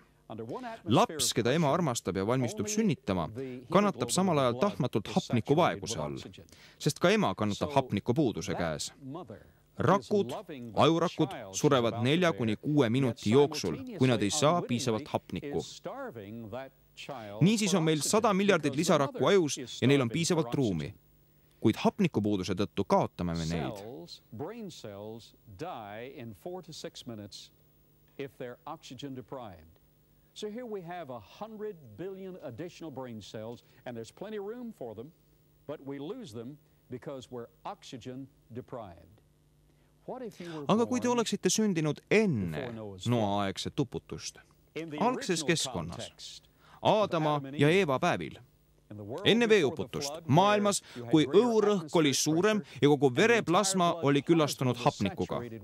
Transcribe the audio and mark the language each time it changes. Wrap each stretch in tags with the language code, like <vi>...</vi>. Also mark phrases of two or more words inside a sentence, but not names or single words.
<et>Laps, keda ema armastab ja valmistub sünnitama, kannatab samal ajal tahtmatult hapnikuvaeguse all, sest ka ema kannatab hapnikupuuduse käes. Rakud, ajurakud surevad 4–6 minuti jooksul, kui nad ei saa piisavalt hapnikku. Niisiis on meil 100 miljardit lisarakku ajus ja neil on piisavalt ruumi. Kuid hapnikupuuduse tõttu kaotame me neid.</et> <en>Brain cells die in 4 to 6 minutes if they're oxygen deprived. So here we have 100 billion additional brain cells, and there's plenty of room for them, but we lose them because we're oxygen deprived.</en> <et>Aga kui te oleksite sündinud enne noaaegset tuputust, algses keskkonnas, Aadama ja Eeva päevil, enne veeuputust, maailmas, kui õhurõhk oli suurem ja kogu vereplasma oli küllastunud hapnikuga.</et>